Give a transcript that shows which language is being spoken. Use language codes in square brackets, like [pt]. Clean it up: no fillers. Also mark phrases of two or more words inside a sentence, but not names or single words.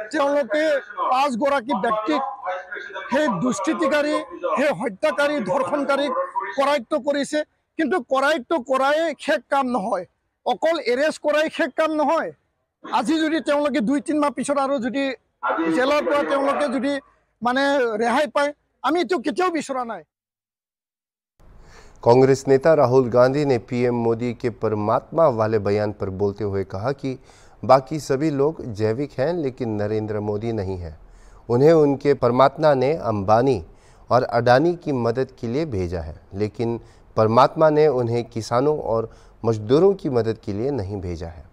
[as] তেওঁলোকে 5 গৰাকী ব্যক্তিক সেই দুষ্কৃতিকাৰী সেই হত্যাকাৰী ধৰ্ষণকাৰীক কৰায়ত্ব কৰিছে কিন্তু কৰায়ত্ব কৰাই শেষ কাম নহয় অকল এৰেষ্ট কৰাই শেষ কাম নহয় আজি যদি তেওঁলোকে 2-3 মাহ পিছত আৰু যদি জেলৰ পৰা তেওঁলোকে যদি মানে ৰেহাই পায় আমি তো কেতিয়াও বিচৰা নাই। [hi] कांग्रेस नेता राहुल गांधी ने पीएम मोदी के परमात्मा वाले बयान पर बोलते हुए कहा कि बाकी सभी लोग जैविक हैं लेकिन नरेंद्र मोदी नहीं है। उन्हें उनके परमात्मा ने अंबानी और अडानी की मदद के लिए भेजा है, लेकिन परमात्मा ने उन्हें किसानों और मजदूरों की मदद के लिए नहीं भेजा है।